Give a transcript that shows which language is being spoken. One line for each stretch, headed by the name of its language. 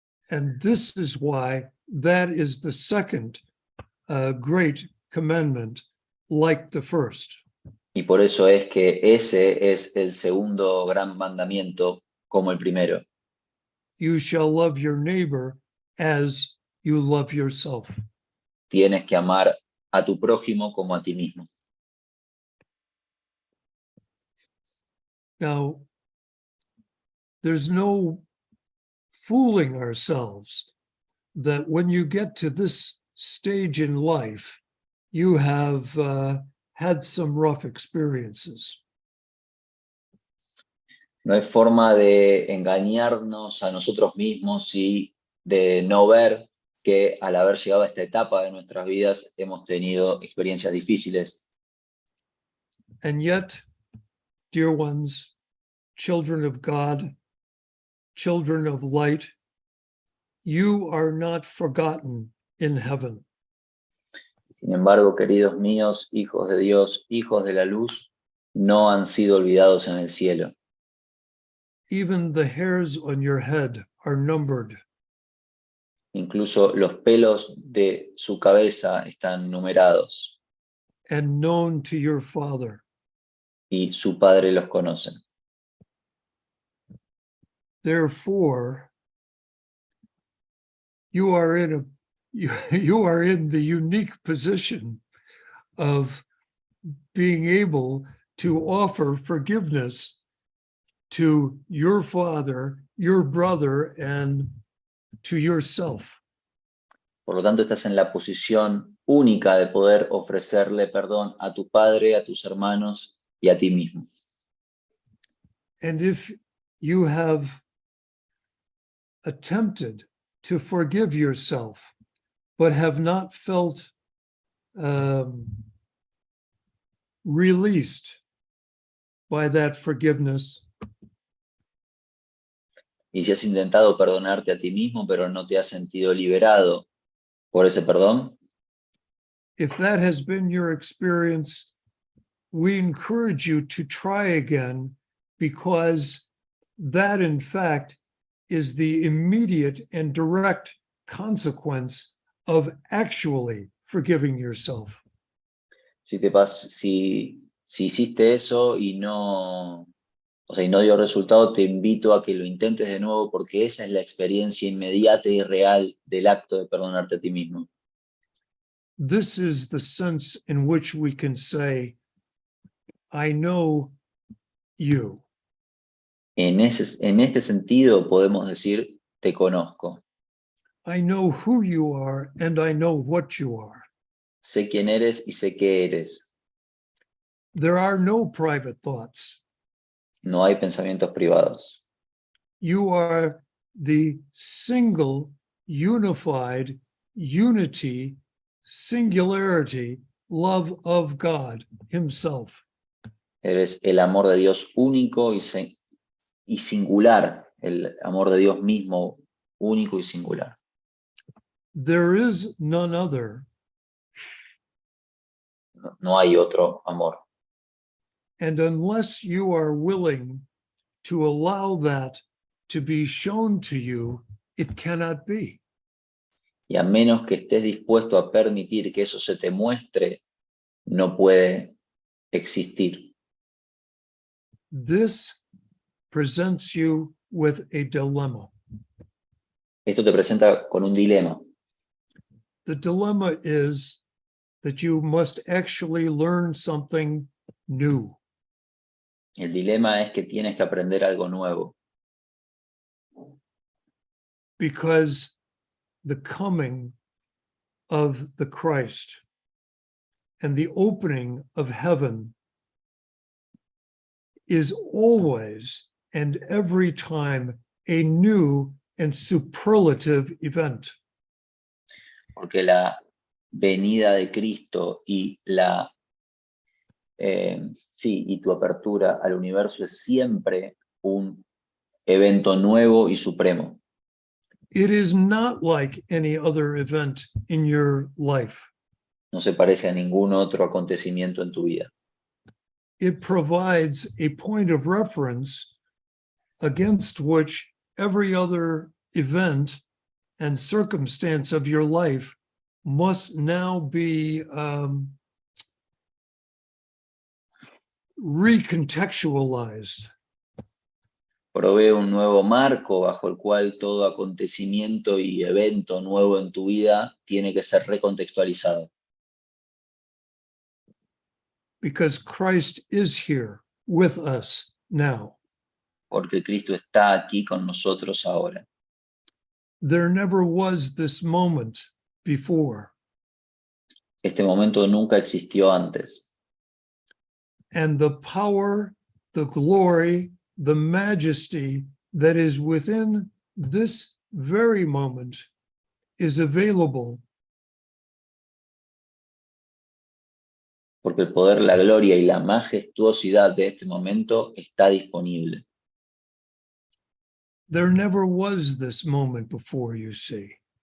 English: And this is why that is the second great commandment, like the first.
Spanish: Y por eso es que ese es el segundo gran mandamiento como el primero.
English: You shall love your neighbor as you love yourself.
Spanish: Tienes que amar a tu prójimo como a ti mismo.
English: Now, there's no fooling ourselves that when you get to this stage in life, you have had some rough experiences.
Spanish: No hay forma de engañarnos a nosotros mismos y de no ver que al haber llegado a esta etapa de nuestras vidas hemos tenido experiencias difíciles.
English: And yet, dear ones, children of God, children of light, you are not forgotten in heaven.
Spanish: Sin embargo, queridos míos, hijos de Dios, hijos de la luz, no han sido olvidados en el cielo.
English: Even the hairs on your head are numbered.
Spanish: Incluso los pelos de su cabeza están numerados
English: And known to your Father.
Spanish: y su Padre los conoce.
English: Therefore, you are in the unique position of being able to offer forgiveness to your father, your brother, and to yourself.
Spanish: Por lo tanto, estás en la posición única de poder ofrecerle perdón a tu padre, a tus hermanos y a ti mismo.
English: And if you have attempted to forgive yourself, but have not felt released by that forgiveness,
Spanish: Y si has intentado perdonarte a ti mismo, pero no te has sentido liberado por ese perdón,
English: if that has been your experience, we encourage you to try again, because that, in fact, is the immediate and direct consequence of actually forgiving yourself.
Spanish: si hiciste eso y no dio resultado, te invito a que lo intentes de nuevo, porque esa es la experiencia inmediata y real del acto de perdonarte a ti mismo.
English: This is the sense in which we can say, I know you.
Spanish: En este sentido podemos decir, te conozco.
English: I know who you are and I know what you are.
Spanish: Sé quién eres y sé qué eres.
English: There are no private thoughts.
Spanish: No hay pensamientos privados.
English: You are the single, unified, unity, singularity, love of God Himself.
Spanish: Eres el amor de Dios único y singular, el amor de Dios mismo único y singular.
English: There is none other.
Spanish: No hay otro amor.
English: And unless you are willing to allow that to be shown to you, it cannot be.
Spanish: Y a menos que estés dispuesto a permitir que eso se te muestre, no puede existir.
English: This presents you with a dilemma.
Spanish: Esto te presenta con un dilema.
English: The dilemma is that you must actually learn something new.
Spanish: El dilema es que tienes que aprender algo nuevo,
English: Because the coming of the Christ and the opening of heaven is always and every time a new and superlative event.
Spanish: porque la venida de Cristo y y tu apertura al universo es siempre un evento nuevo y supremo.
English: It is not like any other event in your life.
Spanish: No se parece a ningún otro acontecimiento en tu vida.
English: It provides a point of reference against which every other event and circumstance of your life must now be recontextualized.
Spanish: Provee un nuevo marco bajo el cual todo acontecimiento y evento nuevo en tu vida tiene que ser recontextualizado.
English: Because Christ is here with us now.
Spanish: Porque Cristo está aquí con nosotros ahora.
English: There never was this moment before.
Spanish: Este momento nunca existió antes.
English: And the power, the glory, the majesty that is within this very moment is available.
Spanish: Porque el poder, la gloria y la majestuosidad de este momento está disponible.
English: There never was this moment before, you see.